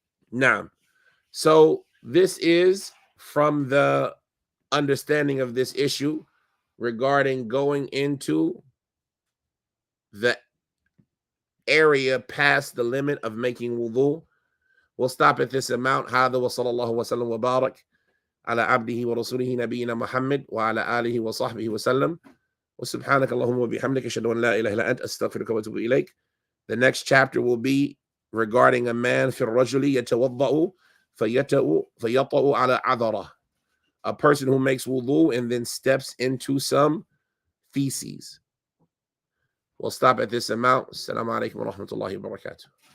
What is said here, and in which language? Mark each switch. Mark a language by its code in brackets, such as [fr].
[en] Now, so this is from the understanding of this issue regarding going into the area past the limit of making wudu. We'll stop at this amount. [ar] هذا وصلى الله وسلم وبارك على عبده ورسوله نبينا محمد وعلى آله وصحبه وسلم وسبحانك اللهم وبحمدك أشهد أن لا إله إلا أنت أستغفرك وأتوب إليك. [en] The next chapter will be regarding a man [ar] في الرجل يتوضأ فيطأ على عذرة, [en] a person who makes wudu and then steps into some feces. We'll stop at this amount. Assalamu alaikum wa rahmatullahi wa barakatuh.